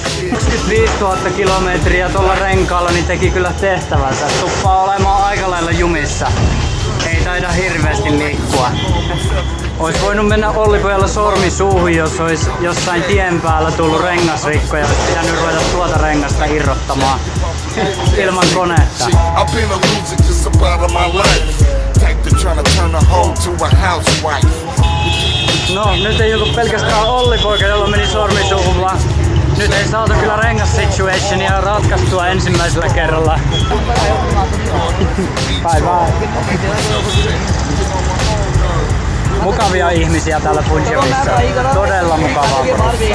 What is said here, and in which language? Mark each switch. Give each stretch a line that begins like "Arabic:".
Finnish: 25 000 kilometriä tuolla renkaalla niin teki kyllä tehtävänsä. Tuppaa olemaan aika lailla jumissa. Ei taida hirveästi liikkua. Ois voinut mennä Ollipojalla sormi suuhun, jos olisi jossain tien päällä tullut rengasrikko ja olisi pitänyt ruveta tuota rengasta irrottamaan ilman konetta.
English: I've been a loser just about of my life. Type to tryna turn a hoe to a housewife.
Finnish: No, nyt ei ollut pelkästään Olli-poika, jolla meni sormi suuhun, vaan nyt ei saatu kyllä rengas-situationia ratkaistua ensimmäisellä kerralla.
English: Bye bye.
Finnish: Mukavia ihmisiä täällä Punjabissa. Todella mukavaa porukkaa.